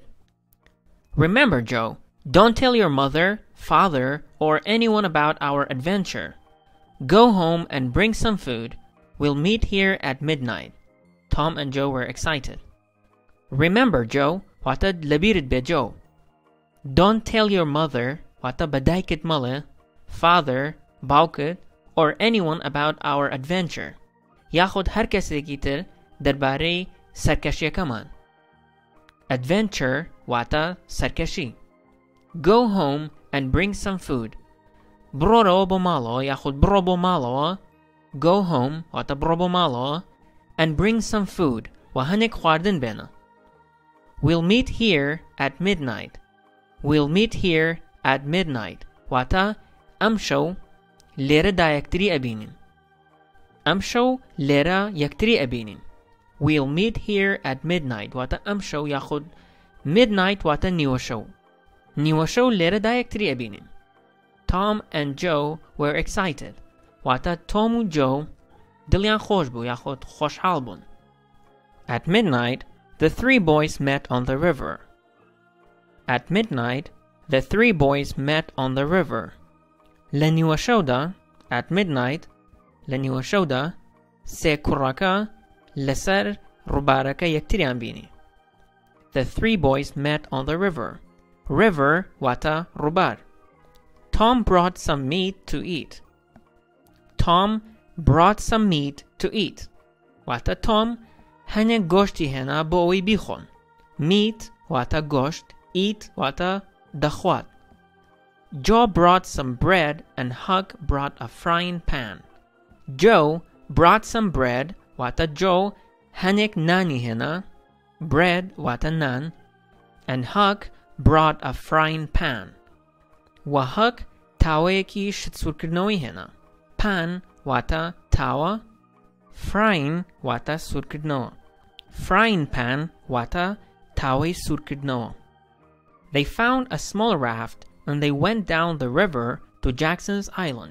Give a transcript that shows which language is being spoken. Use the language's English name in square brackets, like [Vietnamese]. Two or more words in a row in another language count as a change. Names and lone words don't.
[English] Remember, Joe, don't tell your mother, father, or anyone about our adventure. Go home and bring some food. We'll meet here at midnight. Tom and Joe were excited. Remember, Joe, [Central Kurdish] واتە لەبیرت بێ Joe. [English] Don't tell your mother, [Central Kurdish] واتە بەدایکت مەڵێ, [English] father, باوکت, or anyone about our adventure. [Central Kurdish] یاخود هەر کەسێکی تر دەربارەی سەرکەشیەکەمان. Adventure واتە سەرکەشی. [English] Go home and bring some food. [Central Kurdish] بڕۆرەوە بۆ ماڵەوە یاخود بڕۆ بۆ ماڵەوە. [English] Go home [Central Kurdish] واتە بڕۆ بۆ ماڵەوە [English] and bring some food [Central Kurdish] و هەنێک خواردن بێنە. [English] We'll meet here at midnight. we'll meet here at midnight [Central Kurdish] واتە ئەم شەو لێرەدا یەکتری ئەبینین. ئەم شەو لێرە یەکتری ئەبینین. [English] we'll meet here at midnight [Central Kurdish] واتە ئەم شەو یاخود midnight واتە نیوە شەو. نیوە شەو لێرەدا یەکتری ئەبینین. [English] Tom and Joe were excited [Central Kurdish] واتە تۆم و جۆ دڵیان خۆش بوو یاخود خۆشحاڵ بوون. [English] At midnight the three boys met on the river. At midnight the three boys met on the river. [Central Kurdish] لە نیوە شەودا [English] at midnight [Central Kurdish] لە نیوە شەودا سێ کوڕەکە لەسەر ڕووبارەکە یەکتریان بینی. [English] The three boys met on the river. [Central Kurdish] River واتە ڕووبار. [English] Tom brought some meat to eat. Tom brought some meat to eat. [Central Kurdish] واتە تۆم هەنێک گۆشتی هێنا بۆ ئەوەی بیخۆن. Meat واتە گۆشت. Eat واتە دەخوات. [English] Joe brought some bread and Huck brought a frying pan. Joe brought some bread [Central Kurdish] واتە Joe هەنێک نانی هێنا. Bread واتە نان. [English] And Huck brought a frying pan. [Central Kurdish] و Huck تاوەیەکی شت-سوورکردنەوەی هێنا. Pan واتە تاوە. Frying واتە سوورکردنەوە. [English] Frying pan [Central Kurdish] واتە تاوەی سوورکردنەوە. [English] They found a small raft and they went down the river to Jackson's Island.